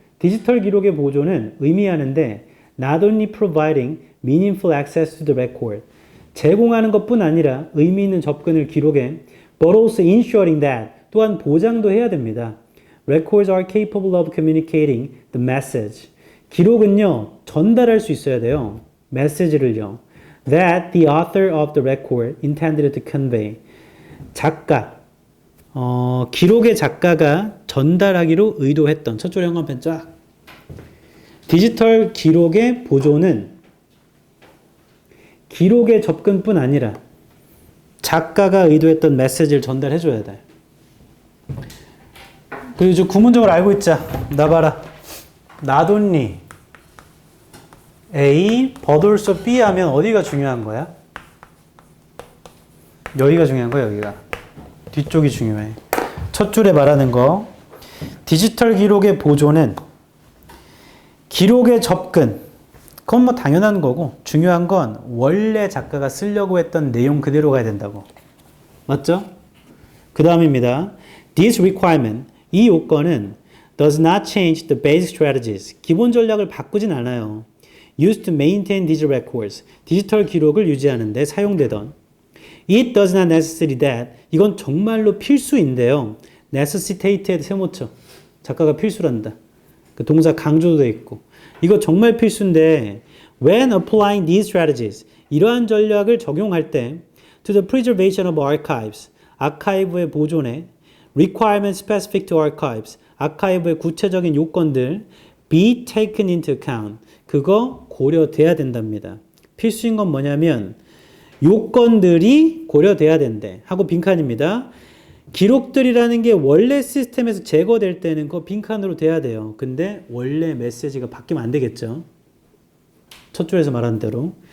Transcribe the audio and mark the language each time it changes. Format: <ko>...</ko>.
<ko>디지털 기록의 보존은 의미하는데</ko> <en>not only providing meaningful access to the record.</en> <ko>제공하는 것뿐 아니라 의미 있는 접근을 기록에</ko> <en>but also ensuring that</en> <ko>또한 보장도 해야 됩니다.</ko> <en>Records are capable of communicating the message.</en> <ko>기록은요, 전달할 수 있어야 돼요. 메시지를요.</ko> <en>That the author of the record intended to convey.</en> <ko>작가, 기록의 작가가 전달하기로 의도했던 첫 줄 형광펜 쫙. 디지털 기록의 보존은 기록의 접근뿐 아니라 작가가 의도했던 메시지를 전달해줘야 돼. 그리고 저 구문적으로 알고 있자. 나 봐라.</ko> <en>Not only A, but also B</en> <ko>하면 어디가 중요한 거야? 여기가 중요한 거야, 여기가. 뒤쪽이 중요해. 첫 줄에 말하는 거. 디지털 기록의 보존은 기록의 접근. 그건 뭐 당연한 거고, 중요한 건 원래 작가가 쓰려고 했던 내용 그대로 가야 된다고. 맞죠? 그 다음입니다.</ko> <en>This requirement,</en> <ko>이 요건은</ko> <en>does not change the basic strategies.</en> <ko>기본 전략을 바꾸진 않아요.</ko> <en>Used to maintain digital records.</en> <ko>디지털 기록을 유지하는 데 사용되던.</ko> <en>It does not necessary that.</en> <ko>이건 정말로 필수인데요. necessitate에 세모쳐. 작가가 필수란다. 그 동사 강조도 돼 있고. 이거 정말 필수인데</ko> <en>when applying these strategies.</en> <ko>이러한 전략을 적용할 때</ko> <en>to the preservation of archives.</en> <ko>아카이브의 보존에</ko> <en>requirement specific to archives.</en> <ko>아카이브의 구체적인 요건들</ko> <en>be taken into account.</en> <ko>그거 고려돼야 된답니다. 필수인 건 뭐냐면 요건들이 고려돼야 된대. 하고 빈칸입니다. 기록들이라는 게 원래 시스템에서 제거될 때는 그거 빈칸으로 돼야 돼요. 근데 원래 메시지가 바뀌면 안 되겠죠. 첫 줄에서 말한 대로.</ko>